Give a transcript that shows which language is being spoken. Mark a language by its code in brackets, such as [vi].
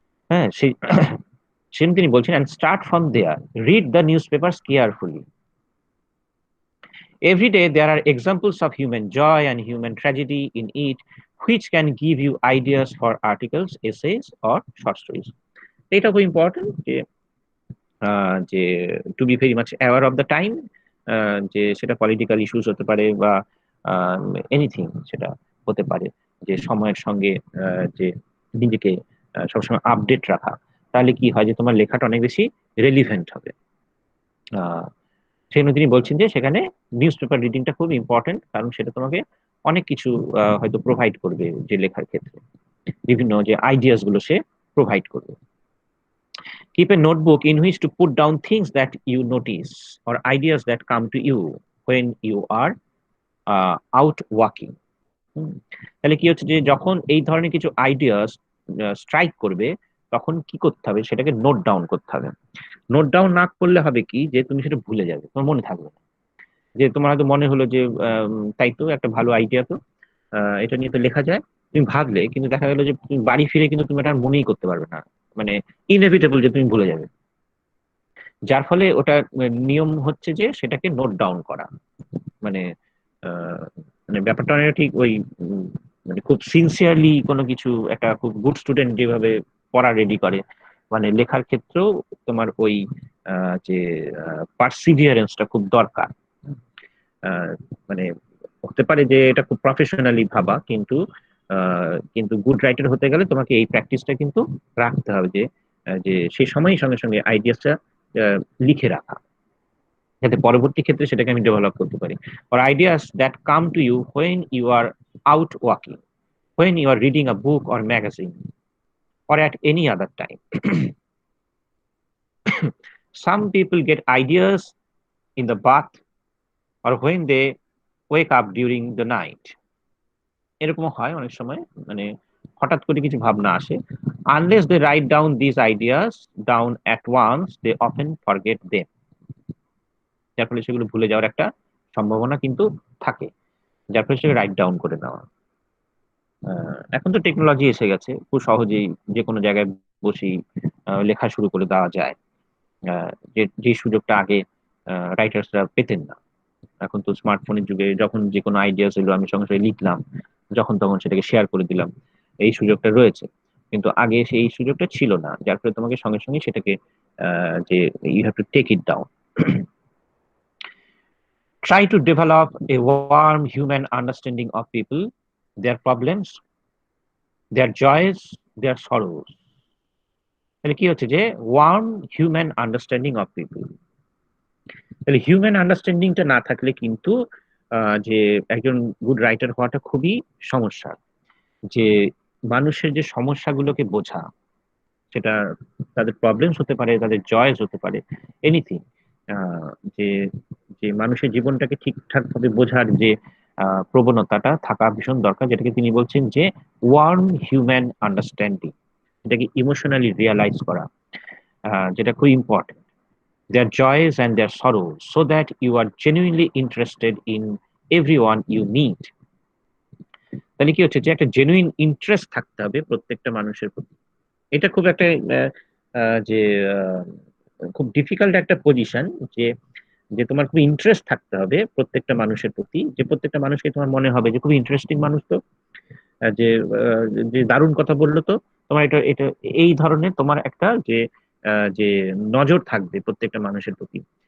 [bn] হ্যাঁ, সেই সেদিন তিনি বলছেন, [en] and start from there, read the newspapers carefully. Every day there are examples of human joy and human tragedy in it, which can give you ideas for articles, essays, or short stories. [bn] এটা খুব important যে যে [en] to be very much aware of the time, [bn] যে সেটা political issues হতে পারে বা anything সেটা হতে পারে, যে সময়ের সঙ্গে যে নিজেকে সবসময় আপডেট রাখা। তাহলে কি হয় যে তোমার লেখাটা অনেক বেশি রেলিভেন্ট হবে। সেই জন্য তিনি বলছেন যে সেখানে নিউজ পেপার রিডিংটা খুব ইম্পর্টেন্ট, কারণ সেটা তোমাকে অনেক কিছু হয়তো প্রোভাইড করবে, যে লেখার ক্ষেত্রে বিভিন্ন যে আইডিয়াস গুলো সে প্রোভাইড করবে। [en] Keep a notebook in which to put down things that you notice or ideas that come to you when you are out walking. [bn] তাহলে কি হচ্ছে যে যখন এই ধরনের কিছু আইডিয়াস স্ট্রাইক করবে, তখন কি করতে হবে, সেটাকে নোট ডাউন করতে হবে। নোট ডাউন না করলে হবে কি, যে তুমি সেটা ভুলে যাবে, তোমার মনে থাকবে না। যে তোমার হয়তো মনে হলো যে তাই তো একটা ভালো আইডিয়া, তো এটা নিয়ে তো লেখা যায়, তুমি ভাবলে, কিন্তু দেখা গেলো যে তুমি বাড়ি ফিরে কিন্তু তুমি এটা আর মনেই করতে পারবে না, মানে ইনএভিটেবল যে তুমি ভুলে যাবে। যার ফলে ওটা নিয়ম হচ্ছে যে সেটাকে নোট ডাউন করা, মানে আহ, মানে ব্যাপারটা অনেকটা ঠিক ওই মানে খুব সিনসিয়ারলি কোনো কিছু, একটা খুব গুড স্টুডেন্ট যেভাবে পড়া রেডি করে, মানে লেখার ক্ষেত্রেও তোমার ওই যে পারসিভিয়ারেন্সটা খুব দরকার। আহ, মানে হতে পারে যে এটা খুব প্রফেশনালি ভাবা, কিন্তু কিন্তু গুড রাইটার হতে গেলে তোমাকে এই প্র্যাকটিসটা কিন্তু রাখতে হবে, যে যে সেই সময়ই সঙ্গে সঙ্গে আইডিয়াসটা লিখে রাখা, যাতে পরবর্তী ক্ষেত্রে সেটাকে আমি ডেভেলপ করতে পারি। [en] or ideas that come to you when you are out walking, when you are reading a book or magazine, or at any other time. Some people get ideas in the bath or when they wake up during the night. [bn] এরকম হয় অনেক সময়, মানে হঠাৎ করে কিছু ভাবনা আসে। [en] Unless they write down these ideas down at once, they often forget them. [bn] যার ফলে সেগুলো ভুলে যাওয়ার একটা সম্ভাবনা কিন্তু থাকে, যার ফলে সেগুলো রাইট ডাউন করে নেওয়া। এখন তো টেকনোলজি এসে গেছে, খুব সহজেই যে কোনো জায়গায় বসেই লেখা শুরু করে দেওয়া যায়, যে যে সুযোগটা আগে রাইটার্সরা পেতেন না। এখন তো স্মার্টফোনের যুগে যখন যে কোনো আইডিয়া ছিল, আমি সঙ্গে সঙ্গে লিখলাম, যখন তখন সেটাকে শেয়ার করে দিলাম, এই সুযোগটা রয়েছে। কিন্তু আগে সেই সুযোগটা ছিল না, যার ফলে তোমাকে সঙ্গে সঙ্গে সেটাকে যে [en] You have to take it down. Try to develop a warm human understanding of people, their problems, their joys, their sorrows. [bn] তাহলে কি হচ্ছে যে [en] Warm human understanding of people. [bn] তাহলে হিউম্যান আন্ডারস্ট্যান্ডিংটা না থাকলে কিন্তু যে একজন গুড রাইটার হওয়াটা খুবই সমস্যা। যে মানুষের যে সমস্যাগুলোকে বোঝা, সেটা তাদের প্রবলেমস হতে পারে, তাদের জয়স হতে পারে, এনিথিং, যে যে মানুষের জীবনটাকে ঠিকঠাক ভাবে বোঝার যে প্রবণতাটা থাকা ভীষণ দরকার, যেটাকে তিনি বলছেন যে [en] warm human understanding, [bn] এটাকে ইমোশনালি রিয়ালাইজ করা, যেটা খুব important. [en] their joys and their sorrows, so that you are genuinely interested in everyone you meet. [bn] তাহলে কি হচ্ছে যে একটা জেনুইন ইন্টারেস্ট থাকতে হবে প্রত্যেকটা মানুষের প্রতি। এটা খুব একটা যে খুব ডিফিকাল্ট একটা পজিশন, যে যে তোমার খুব ইন্টারেস্ট থাকতে হবে প্রত্যেকটা মানুষের প্রতি, যে প্রত্যেকটা মানুষকে তোমার মনে হবে যে খুব ইন্টারেস্টিং মানুষ, তো যে যে দারুণ কথা বললো, তো তোমার এটা এটা এই ধরনের তোমার একটা যে যে নজর থাকবে প্রত্যেকটা মানুষের প্রতি।